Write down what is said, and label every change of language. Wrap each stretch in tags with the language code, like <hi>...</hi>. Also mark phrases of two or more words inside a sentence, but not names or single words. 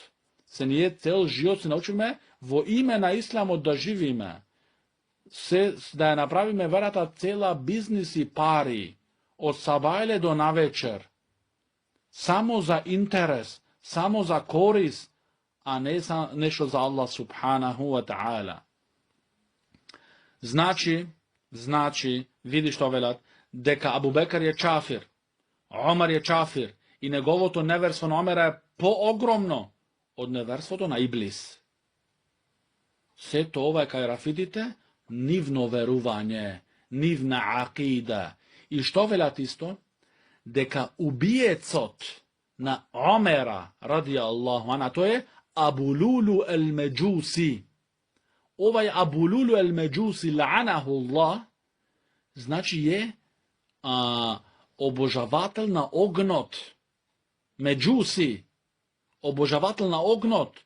<mk>Се ние цел живот се научиме во име на исламот да живиме. Се да ја направиме верата цела бизнис и пари, од сабајле до навечер. Само за интерес, само за корис, а не за нешто за Аллах</mk> <ar>سبحانه وتعالى.</ar> <mk>Значи, види што велат, дека Абу Бекр е чафир, Омар е чафир и неговото неверство на Омера е поогромно од неверството на Иблис. Сето ова е кај рафидите нивно верување, нивна акида. И што велат исто? Дека убиецот на Омера</mk> <ar>رضي الله عنه,</ar> <mk>тоа е Абу Лулу ел-Меджуси. Овај Абу Лулу ел-Меджуси,</mk> <ar>لعنه الله,</ar> <mk>значи е обожавател на огнот. Меджуси, обожавател на огнот.</mk>